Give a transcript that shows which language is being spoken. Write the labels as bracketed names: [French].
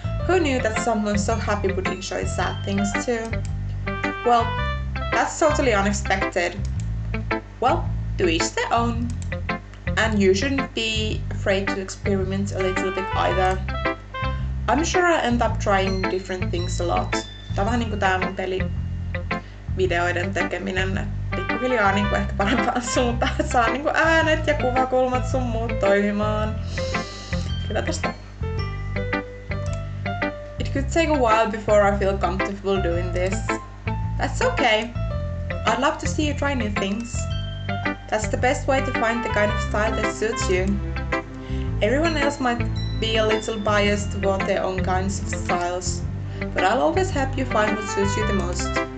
[English] Who knew that someone so happy would enjoy sad things too? Well, that's totally unexpected. Well, to each their own. And you shouldn't be afraid to experiment a little bit either. I'm sure I end up trying different things a lot. [Finnish] Tää on vähän niinku tää mun pelivideoiden tekeminen. Pikkuhiljaa niinku ehkä parempaan suuntaan, että saa niinku äänet ja kuvakulmat sun muut toimimaan. Kyllä tästä. [English] It could take a while before I feel comfortable doing this. That's okay. I'd love to see you try new things. That's the best way to find the kind of style that suits you. Everyone else might be a little biased toward their own kinds of styles, but I'll always help you find what suits you the most.